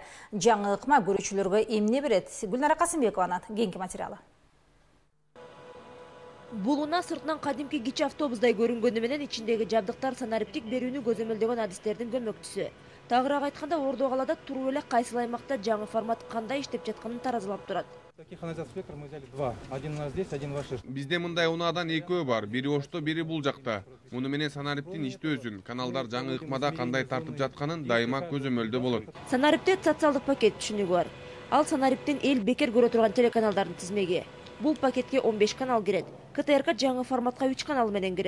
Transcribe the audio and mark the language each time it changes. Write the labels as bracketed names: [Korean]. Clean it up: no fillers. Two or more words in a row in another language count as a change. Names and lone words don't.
[Kyrgyz] Жаңы ыкма көрүүчүлөргө эмне берет? Гүлнара Касымбекованын кийинки материалы. Булуна сыртынан кадимки кичи автобусдай көрүнгөнү менен ичиндеги жабдыктар санариптик берүүнү көзөмөлдөгөн адистердин көмөкчүсү. Тагыраак айтканда, Ордо калаада туруп эле кайсыл аймакта жаңы формат кандай иштеп жатканын таразылап турат. [Russian] Таких спектр мы взяли два. Один у нас здесь, один в Ашир. [Kyrgyz] Бизде мындай унаадан экөө бар. Бири Ошто, бири бул жакта. Муну менен санариптин иштөөсүн, каналдар жаңы ыкмада кандай тартып жатканын дайыма көзөмөлдө болот. Санарипте социалдык пакет түшүнүгү бар. Ал санариптин эл бекер көрө турган телеканалдардын тизмеги. Бул пакетке 15 канал кирет. КТРК жаңы форматка 3 канал менен кирет.